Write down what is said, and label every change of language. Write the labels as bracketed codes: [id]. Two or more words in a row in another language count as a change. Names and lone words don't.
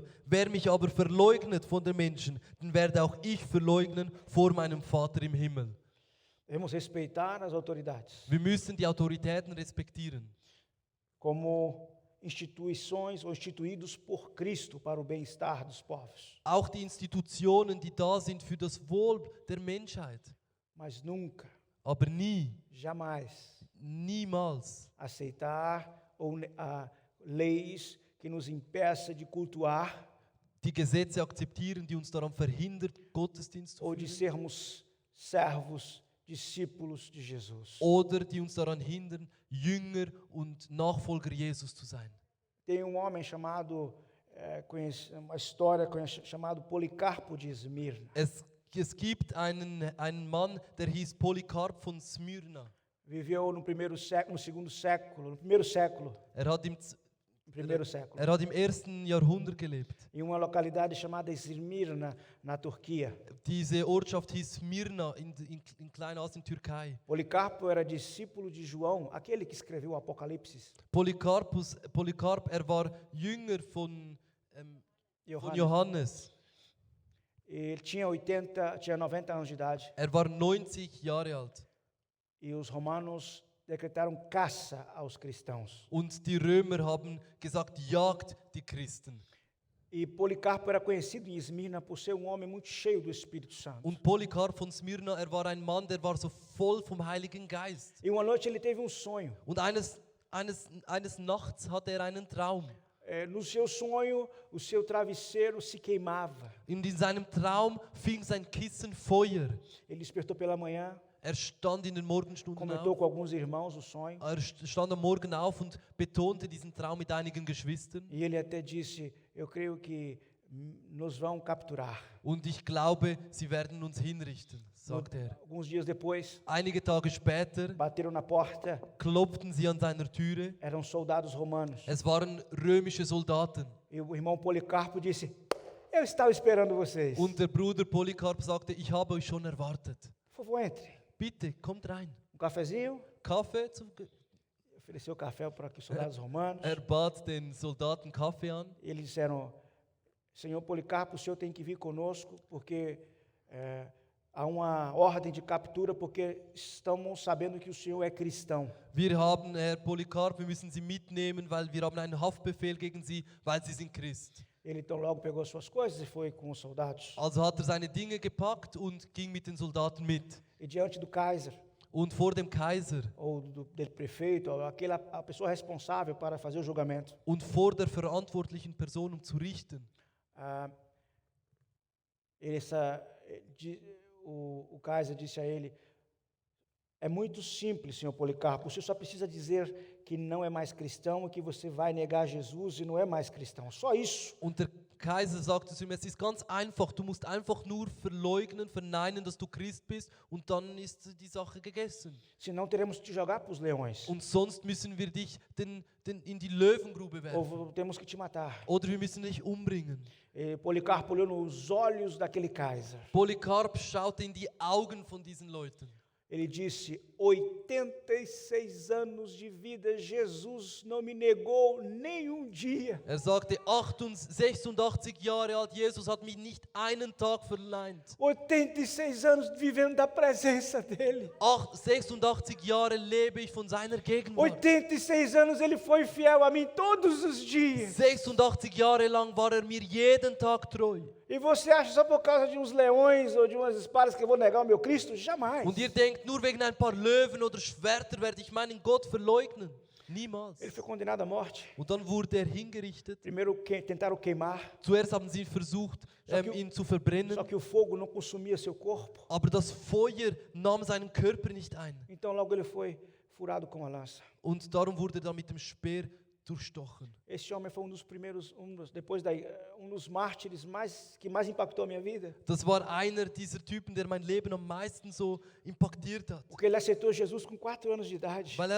[de] Wer mich aber verleugnet von den Menschen, den werde auch ich verleugnen vor meinem Vater im Himmel. [pt] Devemos respeitar as autoridades [de] Wir müssen die Autoritäten respektieren. [pt] como instituições ou instituídos por Cristo para o bem-estar dos povos, [de] Auch die Institutionen, die da sind für das Wohl der Menschheit. [pt] mas nunca, [de] Aber nie, [pt] jamais [de] niemals [pt] aceitar leis que nos impeça de cultuar [de] die Gesetze akzeptieren, die uns daran verhindert, Gottesdienst zu [pt] ou de [de] führen. [pt] sermos servos, discípulos de Jesus. [de] Oder die uns daran hindern, Jünger und Nachfolger Jesus zu sein. [pt] Tem um homem chamado, uma história chamado Policarpo de Esmirna. [de] Es gibt einen Mann, der hieß Polycarp von Smyrna. [pt] Viveu no primeiro século, no segundo século, no primeiro século, No primeiro século, [de] er hat im 1. Jahrhundert gelebt. [pt] em uma localidade chamada Esmirna, na Turquia. [de] Diese Ortschaft hieß Smyrna in Kleinasien, Türkei. [pt] Policarpo era discípulo de João, aquele que escreveu o Apocalipse. [de] Polycarp, war Jünger von Johannes. [pt] Ele tinha 90 anos de idade. [de] Er war 90 Jahre alt. [pt] E os romanos decretaram caça aos cristãos. [de] Und die Römer haben gesagt, jagt die Christen. [pt] E Policarpo era conhecido em Esmirna por ser um homem muito cheio do Espírito Santo. [de] Und Polycarp von Smyrna, war ein Mann, der war so voll vom Heiligen Geist. [pt] E uma noite ele teve um sonho. [de] Und eines Nachts hatte er einen Traum. [pt] No seu sonho, o seu travesseiro se queimava. [de] In seinem Traum fing sein Kissen Feuer. [pt] Ele despertou pela manhã, [de] Er stand in den Morgenstunden [pt] comentou [de] auf. [pt] com alguns irmãos o sonho. [de] Er stand am Morgen auf und betonte diesen Traum mit einigen Geschwistern. [pt] E ele até disse: eu creio que nos vão capturar. [de] Und ich glaube, sie werden uns hinrichten, sagte er. [pt] Alguns dias depois, [de] Einige Tage später [pt] bateram na porta. [de] klopften sie an seiner Türe. [pt] Eram soldados romanos. [de] Es waren römische Soldaten. [pt] E o irmão Policarpo disse: eu estava esperando vocês. [de] Und der Bruder Polycarp sagte, ich habe euch schon erwartet. [pt] Por favor, entre. [de] Bitte, kommt rein. [pt] Cafezinho. [de] Kaffee [pt] Ofereceu café para os soldados romanos. [de] Er bat den Soldaten Kaffee an. [pt] E eles disseram: Senhor Policarpo, o senhor tem que vir conosco, porque há uma ordem de captura, porque estamos sabendo que o senhor é cristão. [de] Wir haben, Herr Polycarp, wir müssen Sie mitnehmen, weil wir haben einen Haftbefehl gegen Sie, weil Sie sind Christ. [pt] Ele então logo pegou suas coisas e foi com os soldados. [de] Also hat seine Dinge gepackt und ging mit den Soldaten mit. [pt] E diante do Kaiser, [de] Und vor dem Kaiser [pt] ou do prefeito, ou a pessoa responsável para fazer o julgamento, [de] und vor der verantwortlichen Person, um zu richten, [pt] o Kaiser disse a ele: é muito simples, senhor Policarpo, você só precisa dizer que não é mais cristão e que você vai negar Jesus e não é mais cristão. Só isso. [de] Und der Kaiser sagte zu ihm, es ist ganz einfach, du musst einfach nur verleugnen, verneinen, dass du Christ bist und dann ist die Sache gegessen. [pt] Senão teremos que te jogar para os leões. [de] Und sonst müssen wir dich in die Löwengrube werfen. [pt] Ou temos que te matar. [de] Oder wir müssen dich umbringen. [pt] E Policarpo olhou nos olhos daquele Kaiser. [de] Polycarp schaute in die Augen von diesen Leuten. [pt] Ele disse: 86 anos de vida, Jesus não me negou nem dia. [de] Er sagte, 86 Jahre alt, Jesus hat mich nicht einen Tag verneint. [pt] 86 anos vivendo da presença dele. [de] 86 Jahre lebe ich von seiner Gegenwart. [pt] 86 anos ele foi fiel a mim todos os dias. [de] 86 Jahre lang war er mir jeden Tag treu. [pt] E você acha só por causa de uns leões ou de umas espadas que eu vou negar o meu Cristo? Jamais. [de] Und ihr denkt, nur wegen ein paar Löwen oder Schwerter werde ich meinen Gott verleugnen. Niemals. [pt] Ele foi condenado à morte. [de] Und dann wurde er hingerichtet. [pt] Primeiro tentaram queimar. [de] Zuerst haben sie versucht, ihn zu verbrennen. [pt] Só que o fogo não consumia seu corpo. [de] Aber das Feuer nahm seinen Körper nicht ein. [pt] Então logo ele foi furado com a lança. [de] Und darum wurde er dann mit dem Speer durchstochen. [pt] Esse homem foi um dos mártires que mais impactou a minha vida. [de] Das war einer dieser Typen, der mein Leben am meisten so impactiert hat. [pt] Porque ele aceitou Jesus com 4 anos de idade.